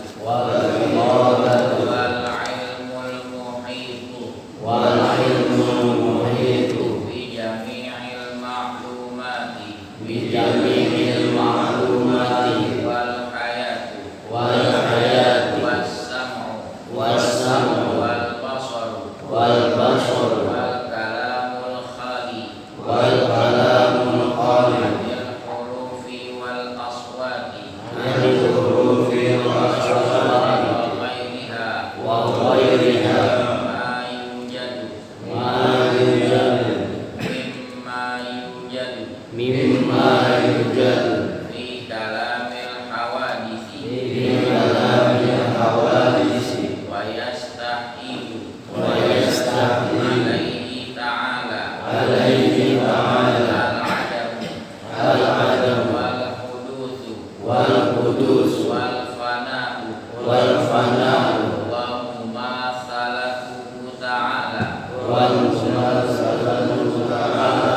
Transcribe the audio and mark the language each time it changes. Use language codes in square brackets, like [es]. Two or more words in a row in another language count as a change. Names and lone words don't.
[ar] والإرادة. والعلم المحيط. والعلم المحيط. بجميع المعلومات. بجميع المعلومات. والحياة. والحياة. Was-sam'u. Was-sam'u. والبصر. والبصر. والكلام الخالي. والكلام الخالي. بالحروف والأصوات. عن الحروف والأصوات. وغيرها. وغيرها. ما يوجد. ما يوجد. مما يوجد. مما يوجد. في كلام الحوادث. في كلام الحوادث. ويستحيل. ويستحيل. عليه تعالى. عليه تعالى. Al-adamu. Al-adamu. والحدوث. والقدس. والفناء. والفناء. ومماثلته تعالى. والمماثلة تعالى.